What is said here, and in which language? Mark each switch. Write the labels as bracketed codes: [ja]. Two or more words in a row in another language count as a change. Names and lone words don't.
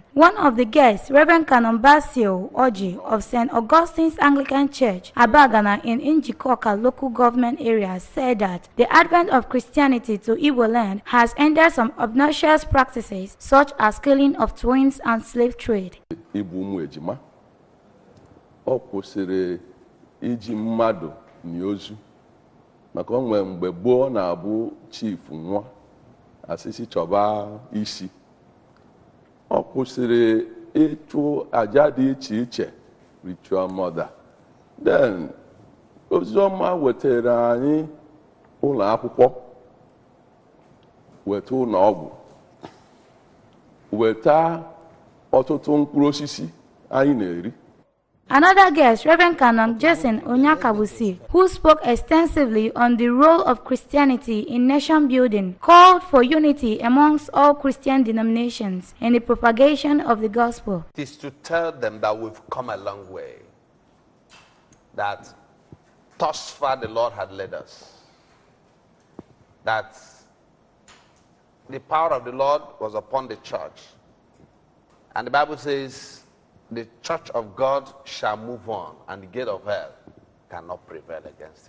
[en] One of the guests, Reverend Canon Basio Oji of St. Augustine's Anglican Church, Abagana in Njikoka local government area, said that the advent of Christianity to Igbo land has ended some obnoxious practices such as killing of twins and slave trade. [ig] Ọ kwụsịrị iji mmadụ n'ozu maka onwe mgbe gboo na-abụ chief nwa asịsị chọba isi. Ọ kwụsịrị ịchụ aja dị iche iche, [en] ritual murder. [ig] Then oziọma wetara anyị ụlọ akwụkwọ, weta ụlọ ọgwụ, weta ọtụtụ mkpụrụ osisi anyị na-eri. [en] Another guest, Reverend Canon Jason Onyakabusi, who spoke extensively on the role of Christianity in nation building, called for unity amongst all Christian denominations in the propagation of the gospel. It is to tell them that we've come a long way, that thus far the Lord had led us, that the power of the Lord was upon the church, and the Bible says, the church of God shall move on, and the gate of hell cannot prevail against it.